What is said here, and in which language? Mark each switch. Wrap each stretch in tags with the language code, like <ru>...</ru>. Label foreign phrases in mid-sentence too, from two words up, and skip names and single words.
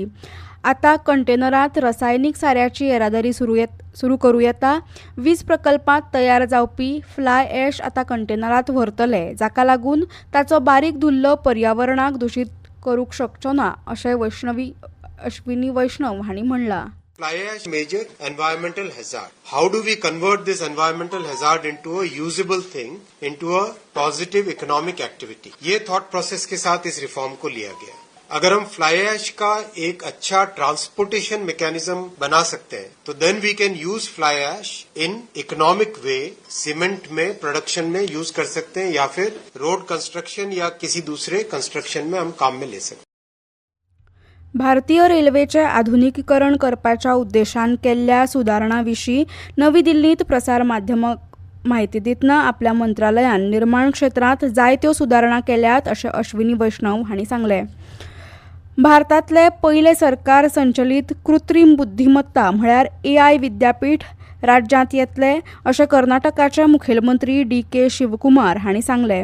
<kok>आतां कंटेनरांत रसायनीक साऱ्याची येरादारी सुरू करूं येता. वीज प्रकल्पांत तयार जावपी</kok> <en>fly ash</en> <kok>आतां कंटेनरांत व्हरतले, जाका लागून ताचो बारीक धुल्लो पर्यावरणाक दूशीत करूंक शकचो ना अशें अश्विनी वैष्णव हांणी म्हणलां.</kok> <en>Fly ash major environmental hazard. How do we convert this environmental hazard into a usable thing, into a positive economic activity?</en> <hi>ये</hi> <en>thought process</en> <hi>के साथ इस रिफॉर्म को लिया गया. अगर हम</hi> <en>fly ash</en> <hi>का एक अच्छा</hi> <en>transportation mechanism</en> <hi>बना सकते हैं तो</hi> <en>then we can use fly ash in economic way.</en> <hi>सीमेंट में प्रोडक्शन में यूज कर सकते हैं या फिर</hi> <en>road construction</en> <hi>या किसी दूसरे कंस्ट्रक्शन में हम काम में ले सकते हैं.</hi> <kok>भारतीय रेल्वेचे आधुनिकीकरण करपाच्या उद्देशान केल्ल्या सुदारणा विशीं नवी दिल्लींत प्रसार माध्यमांक माहिती दितना आपल्या मंत्रालयान निर्माण क्षेत्रांत जायत्यो सुदारणा केल्यात अशें अश्विनी वैष्णव हांणी सांगलें. भारतांतले पयले सरकार संचलीत कृत्रीम बुद्धिमत्ता म्हळ्यार AI विद्यापीठ राज्यांत येतले अशें कर्नाटकाचे मुखेलमंत्री DK शिवकुमार हांणी सांगलें.</kok>